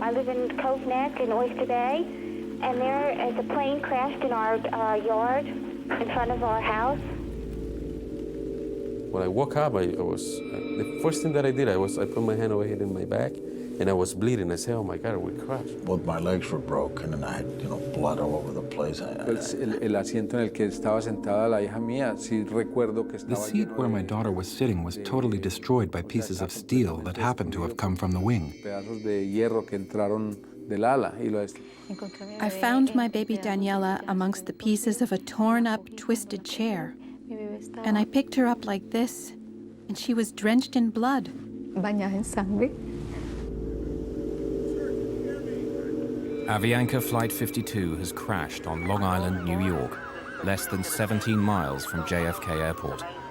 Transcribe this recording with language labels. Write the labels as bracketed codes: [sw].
[en] I live in Cove Neck in Oyster Bay, and there is a plane crashed in our yard in front of our house. When I woke up, the first thing that I did, I put my hand over here in my back, and I was bleeding. I said, "Oh my God, we crashed." Both my legs were broken, and I had, blood all over the place. [es] El asiento en el que estaba sentada la hija mía, sí recuerdo que estaba. [en] The seat where my daughter was sitting was totally destroyed by pieces of steel that happened to have come from the wing. [es] Pedazos de hierro que entraron del ala y lo. [en] I found my baby Daniela amongst the pieces of a torn-up, twisted chair. And I picked her up like this, and she was drenched in blood. [es] Bañada en sangre. [en] Avianca Flight 52 has crashed on Long Island, New York, less than 17 miles from JFK Airport.